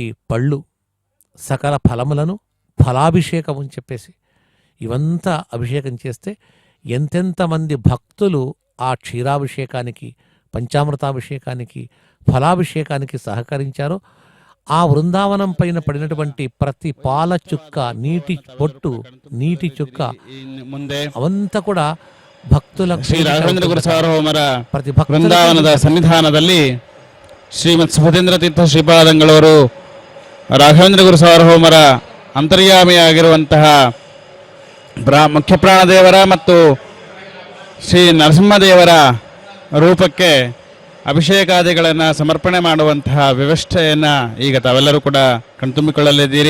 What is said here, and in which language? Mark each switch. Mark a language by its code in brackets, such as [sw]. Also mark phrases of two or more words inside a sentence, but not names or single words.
[te] పళ్ళు, సకల ఫలములను ఫలాభిషేకం అని చెప్పేసి ఇవంతా అభిషేకం చేస్తే ఎంతెంతమంది భక్తులు ఆ క్షీరాభిషేకానికి, పంచామృతాభిషేకానికి, ఫలాభిషేకానికి సహకరించారో ఆ బృందావనం పైన పడినటువంటి ప్రతి పాల చుక్క, నీటి పొట్టు, నీటి చుక్క [kn] ಮುಂದೆ [te] అవంతా కూడా భక్తుల [kn] ಶ್ರೀ ರಾಘವೇಂದ್ರ ಗುರು ಸಾರ್ವಭೌಮರ ಪ್ರತಿ ಭಕ್ತರಿಗೆ ಬೃಂದಾವನದ ಸನ್ನಿಧಾನದಲ್ಲಿ ಶ್ರೀಮತ್ ಸುಭದೇಂದ್ರ ತೀರ್ಥ ಶ್ರೀಪಾದಂಗಳವರು ರಾಘವೇಂದ್ರ ಗುರು ಸಾರ್ವಭೌಮರ ಅಂತರ್ಯಾಮಿಯಾಗಿರುವಂತಹ ಮುಖ್ಯ ಪ್ರಾಣದೇವರ ಮತ್ತು ಶ್ರೀ ನರಸಿಂಹದೇವರ ರೂಪಕ್ಕೆ ಅಭಿಷೇಕಾದಿಗಳನ್ನು ಸಮರ್ಪಣೆ ಮಾಡುವಂತಹ ವ್ಯವಸ್ಥೆಯನ್ನು ಈಗ ತಾವೆಲ್ಲರೂ ಕೂಡ ಕಣ್ತುಂಬಿಕೊಳ್ಳಲಿದ್ದೀರಿ.